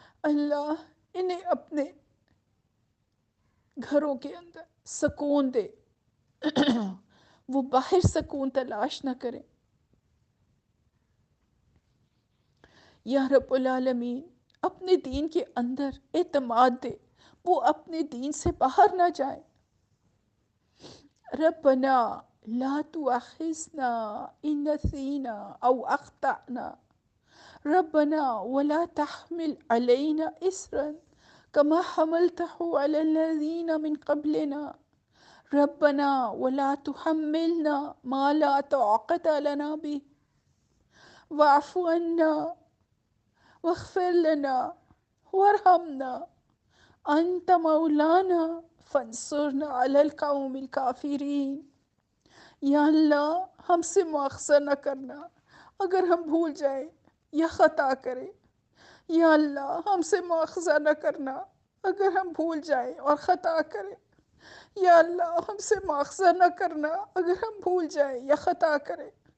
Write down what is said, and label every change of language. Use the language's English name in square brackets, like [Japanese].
[Urdu] اللہ انہیں اپنے گھروں کے اندر سکون دے، وہ باہر سکون تلاش نہ کریں. یا رب العالمین، اپنے دین کے اندر اعتماد دے، وہ اپنے دین سے باہر نہ جائیں. [Arabic] ربنا لا تؤاخذنا ان نسینا او اخطأنا، ربنا ولا تحمل علينا إسرا كما حملته على الذين من قبلنا، ربنا ولا تحملنا ما لا طاقة لنا به، واعف عنا واغفر لنا وارحمنا أنت مولانا فانصرنا على القوم الكافرين. [Urdu] یا اللہ ہم سے مواخذہ نہ کرنا اگر ہم بھول جائیں یا خطا کریں. یا اللہ ہم سے مواخذہ نہ کرنا اگر ہم بھول جائیں اور خطا کریں. یا اللہ ہم سے مواخذہ نہ کرنا اگر ہم بھول جائیں یا خطا کریں.